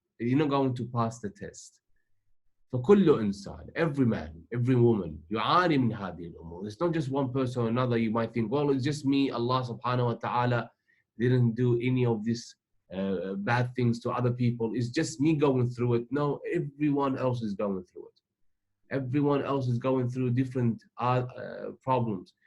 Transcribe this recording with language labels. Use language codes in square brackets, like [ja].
[en] You're not going to pass the test. [ar] فكل إنسان, [en] every man, every woman, [ar] يعاني من هذه الأمور. [en] It's not just one person or another. You might think, well, it's just me. Allah subhanahu wa ta'ala didn't do any of these bad things to other people. It's just me going through it. No, everyone else is going through it. Everyone else is going through different problems.